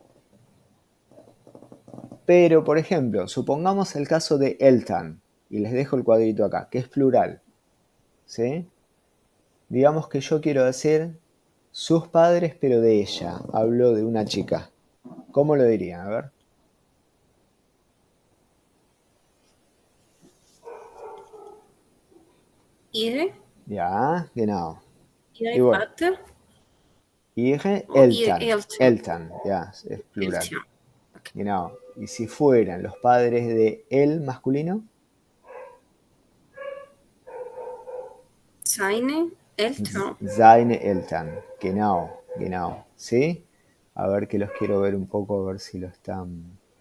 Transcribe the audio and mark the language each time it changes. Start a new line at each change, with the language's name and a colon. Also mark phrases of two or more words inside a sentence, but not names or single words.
Spanish: Pero, por ejemplo, supongamos el caso de Eltern, y les dejo el cuadrito acá, que es plural. ¿Sí? Digamos que yo quiero decir sus padres, pero de ella. Hablo de una chica. ¿Cómo lo diría? A ver.
German: Ihre, Ja, genau. Y ihre
Spanish: bueno,
German: Vater ihre o ihre Eltern. Eltern.
Spanish: Eltern, ya, es plural.
German: Eltern. Okay. Genau.
Spanish: Y si fueran los padres de él masculino,
German: Seine Eltern. seine Eltern. Genau, genau.
Spanish: ¿Sí? A ver que los quiero ver un poco, a ver si lo están.